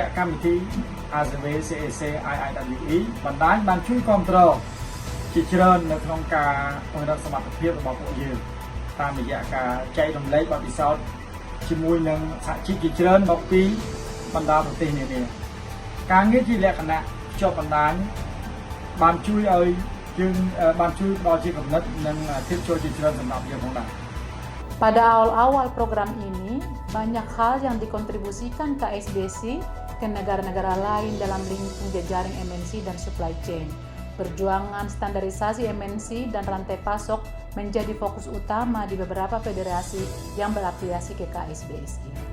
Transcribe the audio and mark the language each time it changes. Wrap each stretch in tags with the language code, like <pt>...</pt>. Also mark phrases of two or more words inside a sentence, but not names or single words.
<km>កម្មវិធី ACV CSC IIWE បណ្ដាញបានជួយគាំទ្រជាច្រើននៅក្នុងការពង្រឹងសមត្ថភាពរបស់ពួកយើងតាមរយៈការចែករំលែកបទពិសោធន៍ជាមួយនឹងសហជីពជាច្រើនមកពីបណ្ដាប្រទេសនានាការងារជាលក្ខណៈភ្ជាប់បណ្ដាញបានជួយឲ្យយើងបានជួយដល់ជាគំនិតនិងភាពចូលជាច្រើនសម្រាប់យើងផងដែរ</km> <id>Pada awal-awal program ini, banyak hal yang dikontribusikan KSBC ke negara-negara lain dalam lingkup jejaring MNC dan</id> <en>supply chain.</en> <id>Perjuangan standarisasi MNC dan rantai pasok menjadi fokus utama di beberapa federasi yang berafiliasi ke KSBSI.</id>